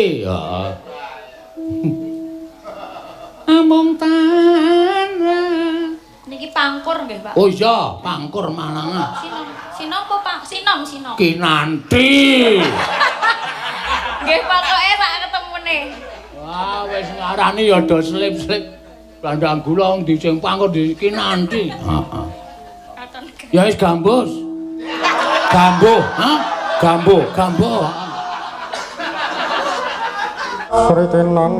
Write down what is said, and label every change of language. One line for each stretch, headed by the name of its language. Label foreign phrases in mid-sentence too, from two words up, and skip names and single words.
Javanese: Heeh. Amung tanra. niki pangkur nggih, Pak. Oh iya, pangkur Malangan. Sinom apa, Pak? Sinom. Kinanti. Nggih, pokoke sak ketemune. Wah, wis ngarani ya do slip-slip. Dandang gula wong di sing pangkur di Kinanti. Heeh. Ya wis gambus. Gambo, ha? Gambo. Pritenan